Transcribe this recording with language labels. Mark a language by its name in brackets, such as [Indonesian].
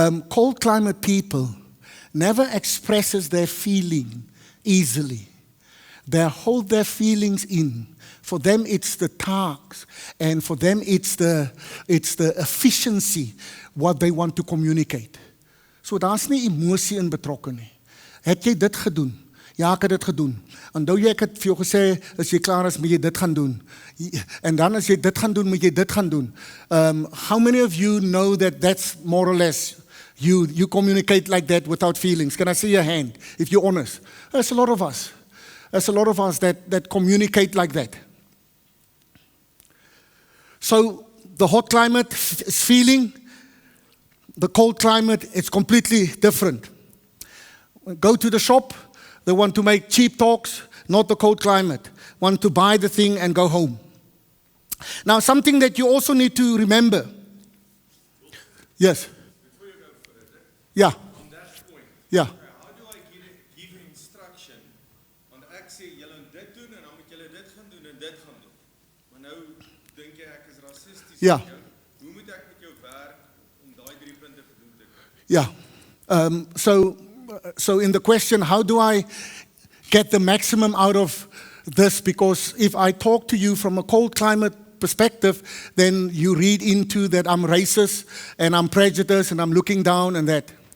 [English] Cold climate people never expresses their feeling easily. They hold their feelings in For them, it's the tasks. And for them, it's the efficiency, what they want to communicate. [Afrikaans] So daar's nie emosie in betrokke nie. Het jy dit gedoen? Ja, ek het dit gedoen. Onthou jy, ek het vir jou gesê, as jy klaar is, moet jy dit gaan doen. En dan as jy dit gaan doen, moet jy dit gaan doen. [English] How many of you know that that's more or less, you communicate like that without feelings? Can I see your hand, if you're honest? There's a lot of us. There's a lot of us that communicate like that. So the hot climate is feeling, the cold climate is completely different. Go to the shop, they want to make cheap talks, not the cold climate. Want to buy the thing and go home. Now, something that you also need to remember. Yes. Before you go further, Yeah. on that point, Yeah. how do I give instruction? [Afrikaans] Want ek sê julle moet dit doen en dan moet julle dit gaan doen en dit gaan doen. Maar nou dink jy ek is rassisties Ja. met jou. Hoe moet ek met jou werk om daai 3 punte gedoen te kry? [English] Yeah. So in the question, how do I get the maximum out of this? Because if I talk to you from a cold climate perspective, then you read into that I'm racist and I'm prejudiced and I'm looking down and that.